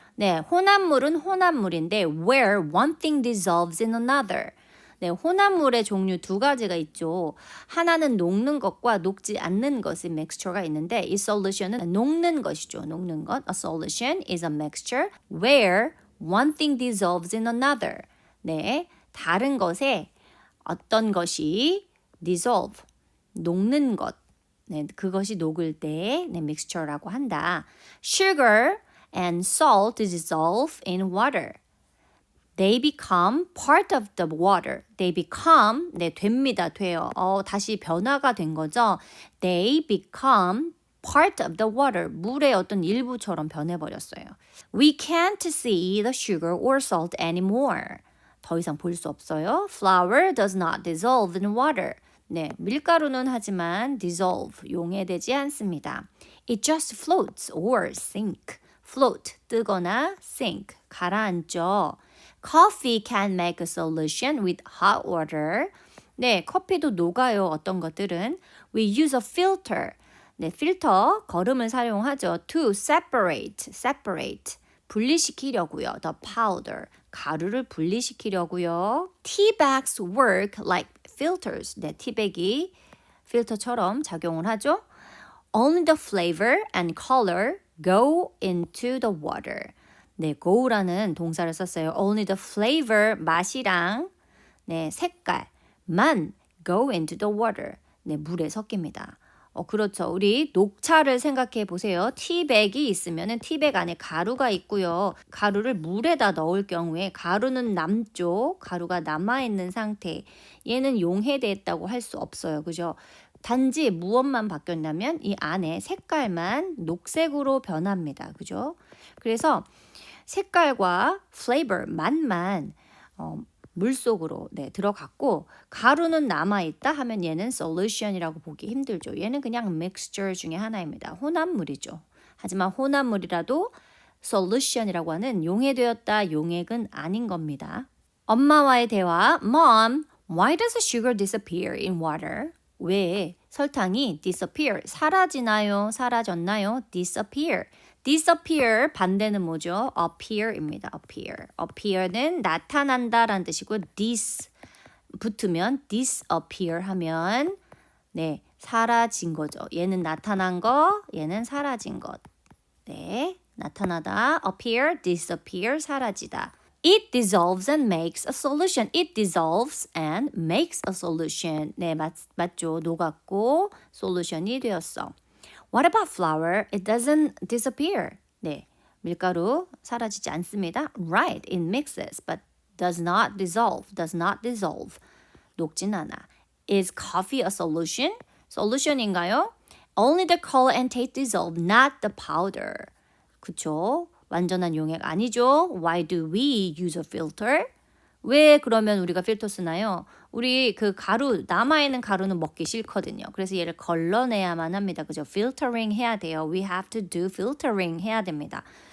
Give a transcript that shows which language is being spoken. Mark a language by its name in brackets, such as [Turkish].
[Korean] 네, 혼합물은 혼합물인데 [English] where one thing dissolves in another. [Korean] 네, 혼합물의 종류 두 가지가 있죠. 하나는 녹는 것과 녹지 않는 것이 mixture가 있는데 이 solution은 녹는 것이죠. 녹는 것. [English] A solution is a mixture where one thing dissolves in another. [Korean] 네, 다른 것에 어떤 것이 dissolve, 녹는 것. 네, 그것이 녹을 때 네, mixture라고 한다. [English] Sugar and salt dissolve in water. They become part of the water. They become, [Korean] 네, 됩니다. 돼요. 다시 변화가 된 거죠. [English] They become part of the water. [Korean] 물의 어떤 일부처럼 변해버렸어요. [English] We can't see the sugar or salt anymore. [Korean] 더 이상 볼 수 없어요. [English] Flour does not dissolve in water. [Korean] 네, 밀가루는 하지만 dissolve, 용해되지 않습니다. [English] It just floats or sink. float, [Korean] 뜨거나 [English] sink, [Korean] 가라앉죠. [English] Coffee can make a solution with hot water. [Korean] 네, 커피도 녹아요. 어떤 것들은. [English] We use a filter. [Korean] 네, 필터, 거름을 사용하죠. [English] To separate. [Korean] 분리시키려고요. [English] The powder, [Korean] 가루를 분리시키려고요. [English] Tea bags work like filters. [Korean] 네, 티백이 필터처럼 작용을 하죠. [English] Only the flavor and color go into the water. [Korean] 네, go라는 동사를 썼어요. [English] Only the flavor, [Korean] 맛이랑 네, 색깔만 [English] go into the water. [Korean] 네, 물에 섞입니다. 그렇죠. 우리 녹차를 생각해 보세요. 티백이 있으면은 티백 안에 가루가 있고요. 가루를 물에다 넣을 경우에 가루는 남쪽, 가루가 남아있는 상태. 얘는 용해됐다고 할 수 없어요. 그죠? 단지 무엇만 바뀌었냐면 이 안에 색깔만 녹색으로 변합니다. 그죠? 그래서 색깔과 flavor, 맛만 물속으로 들어갔고 가루는 남아있다 하면 얘는 solution이라고 보기 힘들죠. 얘는 그냥 mixture 중에 하나입니다. 혼합물이죠. 하지만 혼합물이라도 solution이라고 하는 용해되었다, 용액은 아닌 겁니다. 엄마와의 대화. [English] Mom, why does sugar disappear in water? [Korean] 왜 설탕이 disappear, 사라지나요? 사라졌나요? disappear. disappear 반대는 뭐죠? appear입니다. appear. appear는 나타난다라는 뜻이고 dis 붙으면 disappear 하면 사라진 거죠. 얘는 나타난 거, 얘는 사라진 것. 나타나다 appear, disappear, 사라지다. [English] It dissolves and makes a solution. It dissolves and makes a solution. [Korean] 맞죠. 녹았고 솔루션이 되었어. [English] What about flour? It doesn't disappear. [Korean] 밀가루 사라지지 않습니다. [English] Right, it mixes, but does not dissolve. Does not dissolve. [Korean] 녹진 않아. [English] Is coffee a solution? [Korean] Solution인가요? [English] Only the color and taste dissolve, not the powder. [Korean] 그쵸? 완전한 용액 아니죠. [English] Why do we use a filter? [Korean] 왜 그러면 우리가 필터 쓰나요? 우리 그 가루, 남아있는 가루는 먹기 싫거든요. 그래서 얘를 걸러내야만 합니다. 그죠? filtering 해야 돼요. [English] We have to do filtering [Korean] 해야 됩니다.